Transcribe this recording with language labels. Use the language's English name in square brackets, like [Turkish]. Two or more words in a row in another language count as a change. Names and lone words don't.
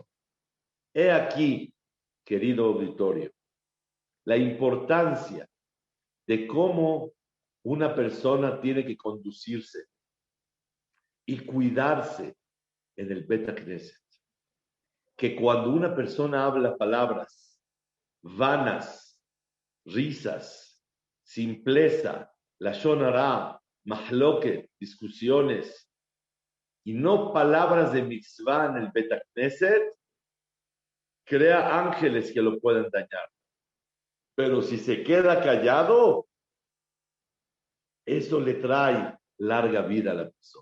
[Spanish] He aquí, querido auditorio, la importancia de cómo una persona tiene que conducirse y cuidarse en el [Hebrew] בית כנסת. [Spanish] Que cuando una persona habla palabras vanas, risas, simpleza, [Hebrew] לשון הרע, מחלוקת, [Spanish] discusiones, y no palabras de mitzvah en el [Hebrew] בית כנסת, [Spanish] crea ángeles que lo pueden dañar. Pero si se queda callado, eso le trae larga vida a la persona.